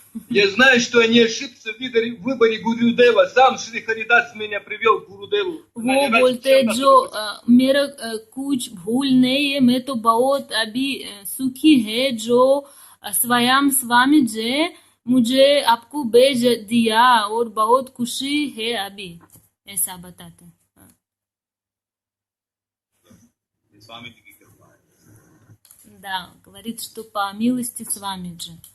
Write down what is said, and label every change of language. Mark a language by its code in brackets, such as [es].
[ru] Я знаю, что я не ошибся в выборе Гурудева. Сам Шри Харидас меня привел к Гурудеву. [hi] वो बोलते जो मेरा कुछ भूल नहीं है, मैं तो बहुत अभी सुखी है जो स्वयं स्वामी जी मुझे आपको भेज दिया और बहुत खुशी है अभी, ऐसा बताते हैं. स्वामी जी की कृपा है. [ru] Да, говорит, что по милости Свамиджи.